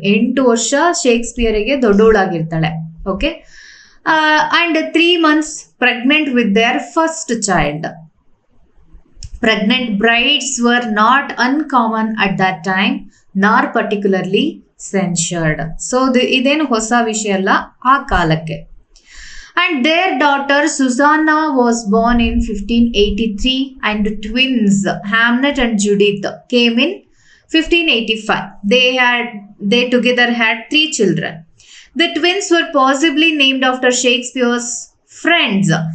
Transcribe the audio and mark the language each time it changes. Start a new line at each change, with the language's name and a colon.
Kannada: 8 ವರ್ಷ ಶೇಕ್ಸ್ಪಿಯರ್ಗೆ ದೊಡ್ಡವಳಾಗಿರ್ತಾಳೆ.
English: Okay, and 3 months pregnant with their first child. Pregnant brides were not uncommon at that time, nor particularly censured.
Kannada: So ಇದೇನು ಹೊಸ ವಿಷಯ ಅಲ್ಲ ಆ ಕಾಲಕ್ಕೆ.
English: And their daughter Susanna was born in 1583, and twins Hamnet and Judith came in 1585. They together had 3 children. The twins were possibly named after Shakespeare's friends.